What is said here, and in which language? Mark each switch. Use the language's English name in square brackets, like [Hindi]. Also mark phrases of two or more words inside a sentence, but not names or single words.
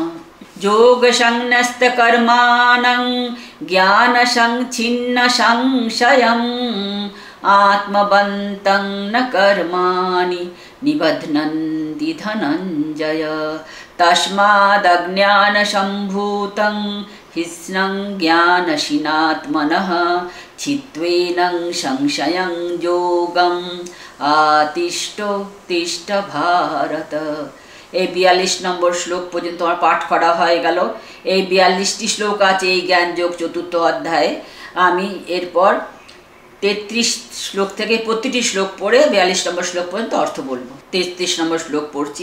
[Sanskrit] योगसंन्यस्तकर्माणं ज्ञानसंच्छिन्न संशयम् आत्मवन्तं न कर्माणि निबध्नन्ति धनञ्जय तस्मादज्ञानसम्भूतं हिस्नं ज्ञानशीनात्मनः चित्त्वेनं संशयं योगम् आतिष्ठोत्तिष्ठ भारत। [Bangla] এই 42 নম্বর শ্লোক পর্যন্ত আমার পাঠ করা হয়ে গেল। এই 42টি শ্লোক আছে এই জ্ঞান যোগ চতুর্থ অধ্যায়ে। আমি এরপর 33 শ্লোক থেকে প্রতিটি শ্লোক পড়ে 42 নম্বর শ্লোক পর্যন্ত অর্থ বলবো। 33 নম্বর শ্লোক পড়ছি।